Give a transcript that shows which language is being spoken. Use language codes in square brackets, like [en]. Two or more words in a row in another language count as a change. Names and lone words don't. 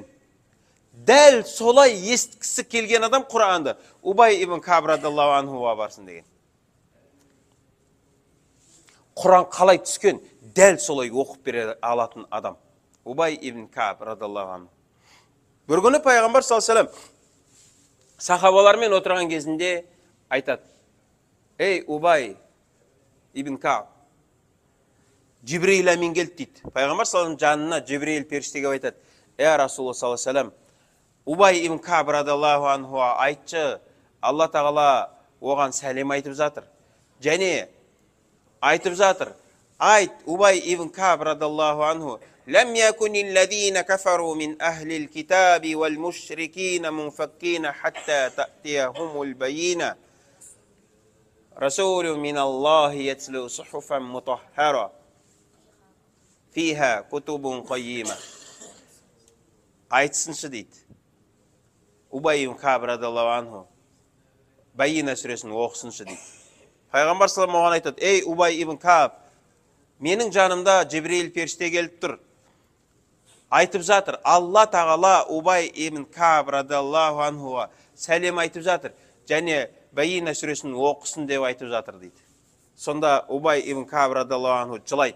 [kk] Дәл солай естігісі келген адам Құранды Убай ибн Кааб [ar] رضي الله عنه [kk] барсын деген. Құран қалай түскен? Дәл солай оқып бере алатын адам Убай ибн Кааб [ar] رضي الله عنه. [kk] Бір күні Пайғамбар [ar] صلى الله عليه وسلم [kk] сахабалармен отырған кезінде айтады, ей Убай ибн Кааб, Джибрил амин келді дейді. Пайғамбар [ar] صلى الله عليه وسلم [kk] жанына Джибрил періштеге айтады, [ar] رسول الله صلى الله عليه وسلم, [kk] Убай ибн Кааб [ar] رضي الله عنه [kk] айтшы, Алла Тағала оған сәлем айтып жатыр. Және айтып жатыр, айт Убай ибн Кааб [ar] رضي الله عنه, لم يكن الذين كفروا من أهل الكتاب والمشركين منفكين حتى تأتيهم البينة رسول من الله يتلو صحفا مطهرة فيها كتب قيمة. [kk] Айтсыншы дейді. Убай ибн Кааб [ar] رضي الله عنه [kk] Байина сүресін оқысыншы дейді. Пайғамбар [ar] صلى الله عليه وسلم [kk] оған айтады, ей Убай ибн Кааб, менің жанымда Джибрил періште келіп тұр. Айтып жатыр, Алла Тағала Убай ибн Кааб [ar] رضي الله عنه [kk] сәлем айтып жатыр. Және Байина сүресін оқысын деп айтып жатыр дейді. Сонда Убай ибн Кааб [ar] رضي الله عنه [kk] жылайды.